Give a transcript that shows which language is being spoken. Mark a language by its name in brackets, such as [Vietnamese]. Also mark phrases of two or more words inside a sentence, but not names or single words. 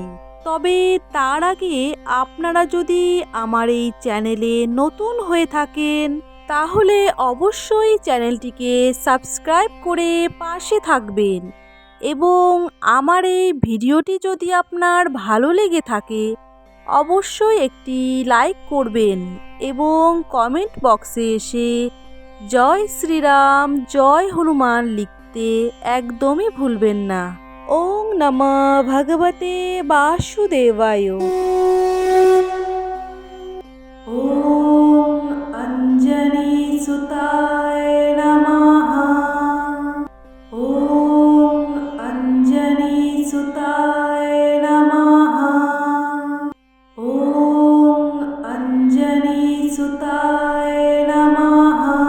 [Bangla] তবে তার আগে আপনারা যদি আমার এই চ্যানেলে নতুন হয়ে থাকেন, তাহলে অবশ্যই চ্যানেলটিকে সাবস্ক্রাইব করে পাশে থাকবেন এবং আমার এই ভিডিওটি যদি আপনার ভালো লেগে থাকে অবশ্যই একটি লাইক করবেন এবং কমেন্ট বক্সে এসে জয় শ্রীরাম জয় হনুমান লিখতে একদমই ভুলবেন না। [Sanskrit] ওং নমঃ ভগবতে বাসুদেবায়। ওং অঞ্জনি সুতায় নমঃ। ওং অঞ্জনি সুতায় নমঃ। ওং অঞ্জনি সুতায় নমঃ।